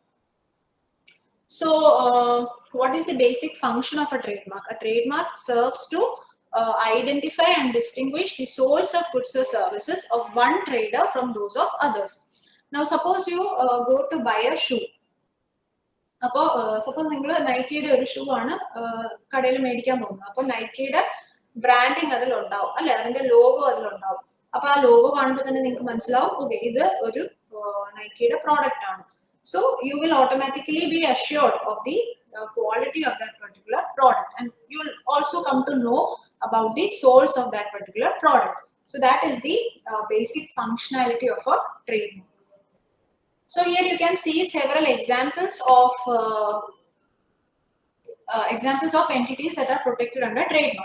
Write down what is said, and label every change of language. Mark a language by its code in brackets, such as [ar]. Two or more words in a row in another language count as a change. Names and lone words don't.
[en] So what is the basic function of a trademark? A trademark serves to identify and distinguish the source of goods or services of one trader from those of others. Now suppose you go to buy a shoe. Suppose you [ml] Nike shoe ആണ് കടയിൽ മേടിക്കാൻ പോവുന്നു. അപ്പോ Nike branding അതിൽ ഉണ്ടാവും അല്ലേ അതിന്റെ logo അതിൽ ഉണ്ടാവും. അപ്പോൾ ആ ലോഗോ കാണുമ്പോൾ തന്നെ നിങ്ങൾക്ക് മനസ്സിലാവും ഓക്കെ ഇത് ഒരു നൈക്കിയുടെ പ്രോഡക്റ്റ് ആണ്. [en] So you will automatically be assured of the quality of that particular product, and you will also come to know about the source of that particular product. So that is the basic functionality of a trademark. So here you can see several examples of entities that are protected under trademark.